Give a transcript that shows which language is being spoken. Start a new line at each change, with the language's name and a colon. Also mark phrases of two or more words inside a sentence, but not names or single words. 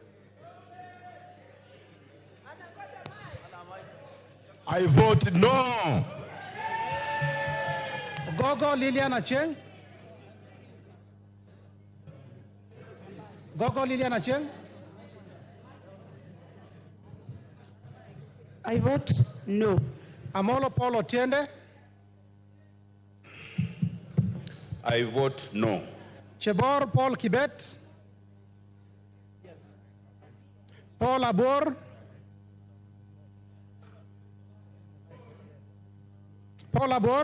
English: I vote no. Gogo Liliana Cheng. Gogo Lilian Acheng. I vote no. Amolo Paul Otiende. I vote no. Chebor Paul Kibet. Yes. Paul Abor. Paul Abor.